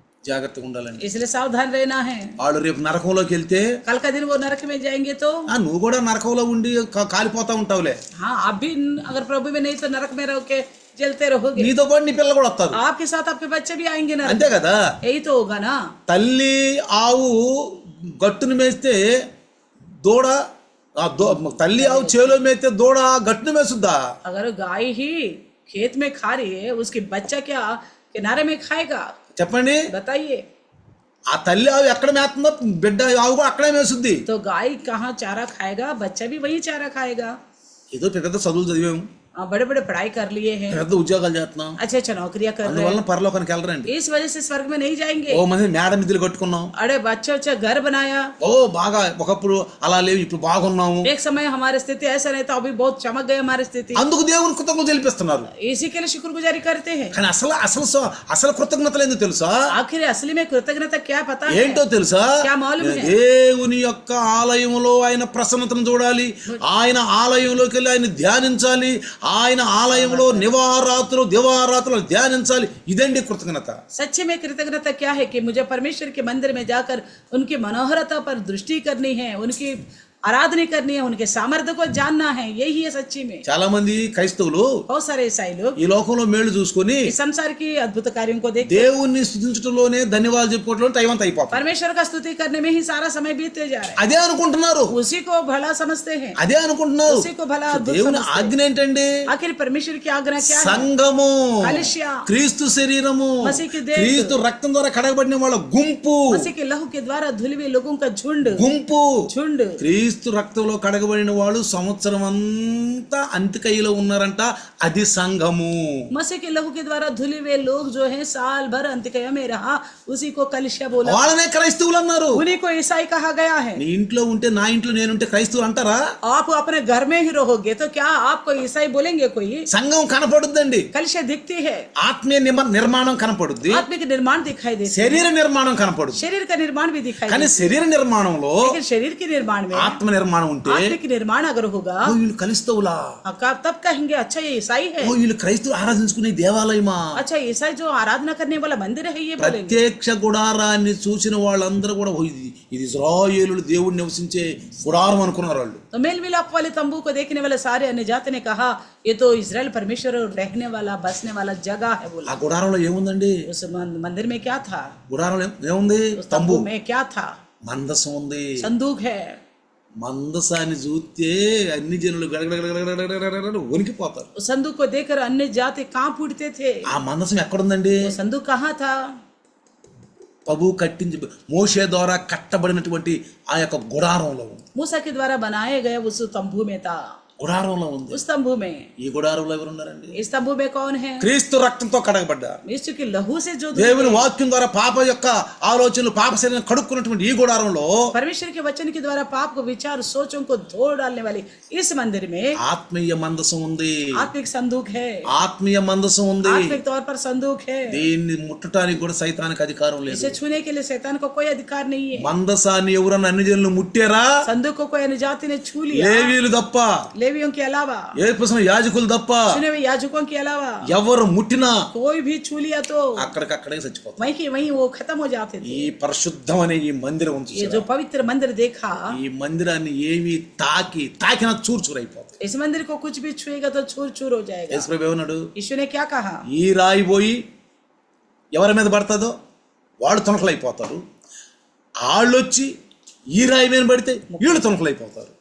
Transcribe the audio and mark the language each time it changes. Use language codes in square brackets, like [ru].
[te] జాగ్రత్తగా ఉండాలండి. [hi] इसलिए सावधान रहना है। [te] వాళ్ళు రేపు నరకంలోకి వెళ్తే [hi] कल का दिन वो नरक में जाएंगे तो [te] నువ్వు కూడా నరకంలో ఉండి కాలిపోతా ఉంటావులే. [hi] हाँ, आप भी अगर प्रभु में नहीं तो नरक में रह के जलते रहोगे, [te] నీతో పాటు నీ పిల్లలు కూడా వస్తారు. [hi] आपके साथ आपके बच्चे भी आएंगे नरक, [te] అంతే కదా. [hi] यही तो होगा ना। [te] తల్లి ఆవు గట్టును మేస్తే దూడ, తల్లి ఆవు చేలో మేస్తే దూడ గట్టును మేసుద్దా? [hi] अगर गाय ही खेत में खा रही है, उसकी बच्चा क्या किनारे में खाएगा? [te] చెప్పండి. [hi] बताइए। [te] ఆ తల్లి ఆవు ఎక్కడ మేస్తుందో బిడ్డ ఆవు కూడా అక్కడే మేసుద్ది. [hi] तो गाय कहाँ चारा खाएगा, बच्चा भी वही चारा खाएगा। [te] ఏదో పెద్ద చదువులు చదివాము, [hi] बड़े बड़े पढ़ाई कर लिए हैं, [te] పెద్ద ఉద్యోగాలు చేస్తున్నాం, [hi] अच्छे अच्छे नौकरियां कर रहे [te] అందువల్ల పరలోకానికి వెళ్ళరండి. [hi] हैं, इस वजह से स्वर्ग में नहीं जाएंगे. [te] ఓ మంది మేడ మిద్దెలు కట్టుకున్నాం, [hi] अरे अच्छा अच्छा घर बनाया, [te] ఓ బాగా ఒకప్పుడు అలా లేవు, ఇప్పుడు బాగున్నాము, [hi] एक समय हमारी स्थिति ऐसा नहीं था, अभी बहुत चमक गई हमारी स्थिति, [te] అందుకు దేవుని కృతజ్ఞతలు తెలిపిస్తున్నారు. [hi] इसी के लिए शुक्रगुजारी करते हैं. [te] కానీ అసలు కృతజ్ఞతలు ఏందో తెలుసా? [hi] आखिर असली में कृतज्ञता क्या पता है? [te] ఏంటో తెలుసా? [hi] क्या मालूम है? [te] దేవుని యొక్క ఆలయంలో ఆయన ప్రసన్నతను చూడాలి, ఆయన ఆలయంలోకి వెళ్ళి ఆయన ధ్యానించాలి, ఆయన ఆలయంలో దివారాత్రులు ధ్యానించాలి. ఇదండి కృతజ్ఞత. [hi] सच्चे में कृतज्ञता क्या है कि मुझे परमेश्वर के मंदिर में जाकर उनकी मनोहरता पर दृष्टि करनी है, उनकी आराधना करनी है, उनके सामर्थ्य को जानना है. यही है सच्ची में. [te] చాలా మంది క్రైస్తవులు [hi] बहुत सारे ईसाई लोग [te] ఈ లోకంలో మేళ్లు చూసుకొని [hi] इस संसार की अद्भुत कार्यों को देख [te] దేవుణ్ణి స్తుతించడంలోనే ధన్యవాదాలు చెప్పుకోవడంలో టైం అంతా అయిపోతుంది. [hi] परमेश्वर का स्तुति करने में ही सारा समय बीतते जा रहा है. [te] అదే అనుకుంటున్నారు, [hi] उसी को भला समझते हैं, [te] అదే అనుకుంటున్నారు. [hi] उसी को भला अद्भुत [te] దేవుని [hi] समझते हैं. [te] ఆజ్ఞ ఏంటండి? [hi] आखिर परमेश्वर की आज्ञा क्या है? [te] సంఘము, [hi] कलिसिया, [te] క్రీస్తు శరీరము, [hi] मसीह की देह, [te] క్రీస్తు రక్తం ద్వారా కడగబడిన వాళ్ళ గుంపు, [hi] मसीह के लहू के द्वारा धुले हुए लोगों का झुंड झुंड. [te] క్రీస్తు రక్తంలో కడగబడిన వాళ్ళు సంవత్సరం అంతా అంతికయ్యలో ఉన్నారంట. అది సంఘము. [hi] मसीह के लहू के द्वारा धुले हुए लोग जो हैं साल भर अंत्यकया में रहा, उसी को कलिसिया बोला. [te] వాళ్ళనే క్రైస్తవులు అన్నారు. [hi] उन्हीं को ईसाई कहा गया है. [te] నీ ఇంట్లో ఉంటే నా ఇంట్లో నేనుంటే క్రైస్తవులు అంటారా? [hi] आप अपने घर में ही रहोगे तो क्या आपको ईसाई बोलेंगे कोई? [te] సంఘం కనపడుద్దండి, [hi] कलिसिया दिखती है, [te] ఆత్మీయ నిర్మాణం కనపడుద్ది, [hi] आत्मिक निर्माण दिखाई देता है, [te] శరీర నిర్మాణం కనపడుద్ది. [hi] शरीर का निर्माण भी दिखाई [te] కానీ [hi] देता [te] శరీర నిర్మాణంలో [hi] है. लेकिन शरीर के निर्माण में [te] ఆత్మ నిర్మాణం ఉంటే [hi] आत्मिक निर्माण अगर होगा, [te] ఓ వీళ్ళు క్రైస్తవులా, [hi] तब कहेंगे अच्छा ये ईसाई है, [te] ఓ వీళ్ళు క్రైస్తవులు ఆరాధించుకునే దేవాలయమా. [hi] अच्छा ईसाई जो आराधना करने वाला मंदिर है ये बोलेंगे. [te] ప్రత్యక్ష గుడారాన్ని చూసిన వాళ్ళందరూ కూడా ఓ ఇది ఇశ్రాయేలులు దేవుడు నివసించే గుడారం అనుకున్నారు వాళ్ళు. [hi] तो मेल मिलाप वाले तंबू को देखने वाले सारे अन्य जाति ने कहा ये तो इजराइल परमेश्वर रहने वाला बसने वाला जगह है बोला. [te] ఆ గుడారంలో ఏముందండి? [hi] उस मंदिर में क्या था? [te] గుడారంలో ఏముంది? [hi] उस [te] తంబు, [hi] तंबू में क्या था? [te] మందసం ఉంది. [hi] संदूक है. [te] మందసాన్ని చూస్తే అన్ని జనులు గడగడగడగడగడగడగడ వణికిపోతారు. [hi] उस संदूक को देखकर अन्य जाति कांप उठते थे. [te] ఆ మందసం ఎక్కడుందండి? [hi] वो संदूक कहाँ था? [te] ప్రభు కట్టించి మోషే ద్వారా కట్టబడినటువంటి ఆ యొక్క గుడారంలో ఉంది. [hi] मूसा के द्वारा बनाए गए उस तंबू में था. [te] గుడారంలో ఉంది. [hi] उस तंबू में. [te] ఈ గుడారంలో ఎవరు ఉన్నారండి? [hi] इस तंबू में कौन है? [te] క్రీస్తు రక్తంతో కడగబడ్డారు. [hi] यीशु के लहू से जो [te] దేవుని వాక్యం ద్వారా పాప యొక్క ఆలోచనలు పాప శరీరం కడుక్కున్నటువంటి ఈ గుడారంలో [hi] परमेश्वर के वचन के द्वारा पाप को विचार सोचों को धो डालने वाली इस मंदिर में [te] ఆత్మీయ మందసం ఉంది. [hi] आत्मिक संदूक है. [te] ఆత్మీయ మందసం ఉంది. [hi] आत्मिक तौर पर संदूक है. [te] దీన్ని ముట్టడానికి కూడా సైతానికి అధికారం లేదు. [hi] इसे छूने के लिए शैतान को कोई अधिकार नहीं है. [te] మందసాన్ని ఎవరన్నా అన్ని జనులు ముట్టారా? [hi] संदूक को कोई अन्य जाति ने छू लिया, [te] లేవీయులు తప్ప, [hi] लेवियों के अलावा, [te] ఏ పురుషులు యాజకులు తప్ప [hi] चुने हुए याजकों के अलावा [te] ఎవరు ముట్టినా [hi] कोई भी छू लिया तो [te] అక్కడికక్కడే చచ్చిపోతారు. [hi] वहीं की वहीं वो खत्म हो जाते थे. [te] ఈ పరిశుద్ధం అనే ఈ మందిరం ఉంది [hi] ये [te] చూసారా? [hi] जो पवित्र मंदिर देखा, [te] ఈ మందిరాన్ని ఏమి తాకినా చూర్చురైపోతుంది. [hi] इस मंदिर को कुछ भी छुएगा तो चूर चूर हो जाएगा. [te] యేసుప్రభు ఏమన్నాడు? [hi] यीशु ने क्या कहा? [te] ఈ రాయి పోయి ఎవరి మీద పడుతుందో వాళ్ళు తునకలైపోతారు, వాళ్ళు వచ్చి ఈ రాయి మీద పడితే వీళ్ళు తునకలైపోతారు.